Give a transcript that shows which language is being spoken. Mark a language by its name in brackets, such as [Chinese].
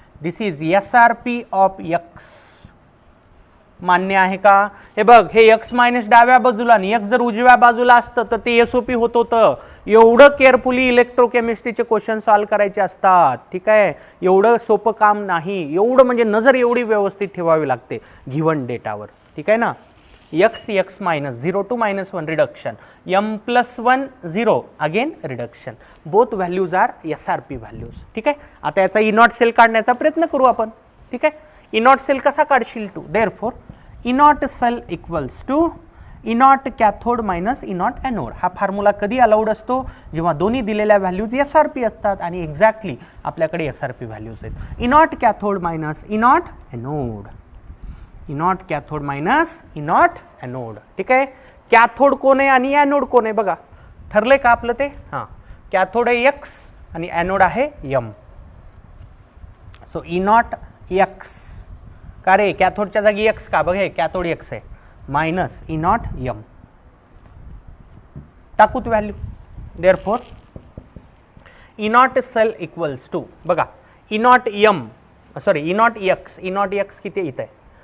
[English] This is SRP of X. [Marathi] मान्य आहे का? हे बघ, हे एक्स मायनस डाव्या बाजूला आणि एक्स जर उजव्या बाजूला असतं तर ते SOP होत होतं. एवढं केअरफुली इलेक्ट्रोकेमिस्ट्रीचे क्वेश्चन सॉल्व्ह करायचे असतात. ठीक आहे, एवढं सोपं काम नाही. एवढं म्हणजे नजर एवढी व्यवस्थित ठेवावी लागते गिव्हन डेटावर. ठीक आहे ना? [English] X minus 0 to -1 reduction, M plus 1 0 again reduction. Both values are SRP values. ठीक आहे, आता याचा E naught cell काढण्याचा प्रयत्न करू आपण. [Marathi] ठीक आहे, ई नॉट सेल कसा काढशील तू? [English] Therefore E naught cell equals to E naught cathode minus E naught anode. [Marathi] हा फॉर्म्युला कधी अलाउड असतो? जेव्हा दोन्ही दिलेल्या व्हॅल्यूज SRP असतात आणि एक्झॅक्टली आपल्याकडे SRP व्हॅल्यूज आहेत. E not cathode minus E not anode. E not cathode minus E not anode. ठीक आहे, कॅथोड कोण आहे आणि ॲनोड कोण आहे बघा, ठरलंय का आपलं ते? हां, कॅथोड आहे एक्स आणि ॲनोड आहे M. So E not x, का रे कॅथोडच्या जागी एक्स का? बघ हे कॅथोड एक्स आहे, minus E not M. टाकूत value. [English] therefore E naught cell equals to, [Marathi] बघा E not M sorry E not x, E not x किती इथं आहे?